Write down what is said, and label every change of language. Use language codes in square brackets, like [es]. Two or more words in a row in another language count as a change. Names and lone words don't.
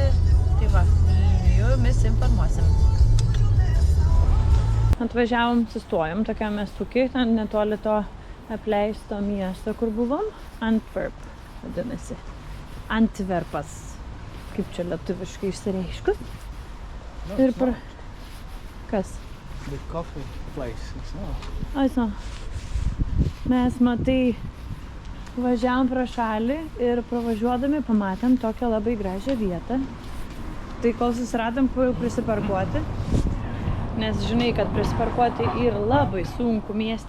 [lt] Tai va, jumis informuosim. Atvažiavom, sustojom tokiam miestukiai, ten netoli to apleisto miesto, kur buvom. Antwerp, vadinasi. Antverpas. Kaip čia lietuviškai išsireiškus. Ir Kas? [en] The coffee place, it's not. Aiso. [lt] Mes, matai, važiavom pro šalį ir pravažiuodami pamatėm tokią labai gražią vietą. Tai kol susiradom, kur jau prisiparkuoti. Nes žinai, kad prisiparkuoti yra labai sunku mieste.